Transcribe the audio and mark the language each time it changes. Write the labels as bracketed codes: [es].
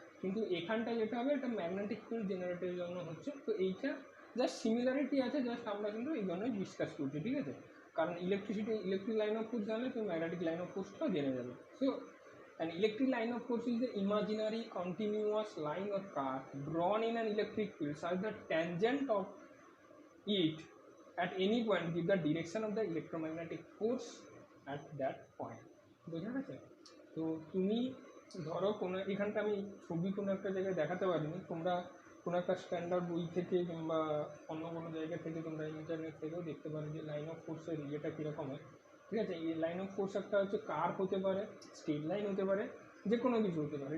[bn] কিন্তু এখানটা যেটা হবে এটা ম্যাগনেটিক ফিল্ড জেনারেটের জন্য হচ্ছে। তো এইটা জাস্ট সিমিলারিটি আছে, জাস্ট আমরা কিন্তু এই জন্যই ডিসকাস করছি, ঠিক আছে? কারণ ইলেকট্রিক লাইন অফ ফোর্স জানলে তুমি ম্যাগনেটিক লাইন অফ ফোর্সটাও জেনে যাবে। [en] So an electric line of force is the imaginary continuous line of path drawn in an electric field such that tangent of it at any point give the direction of the electromagnetic force at that point. [bn] বোঝা গেছে? তো তুমি ধরো কোনো এখানটা আমি ছবি কোনো একটা জায়গায় দেখাতে পারিনি, তোমরা কোনো একটা স্ট্যান্ডার্ড বই থেকে কিংবা অন্য কোনো জায়গা থেকে তোমরা ইন্টারনেট থেকেও দেখতে পারো যে লাইন অফ ফোর্সের ইয়েটা কীরকম হয়। ঠিক আছে, এই লাইন অফ ফোর্স একটা হচ্ছে কার্ভ হতে পারে, স্ট্রেট লাইন হতে পারে, যে কোনো কিছু হতে পারে।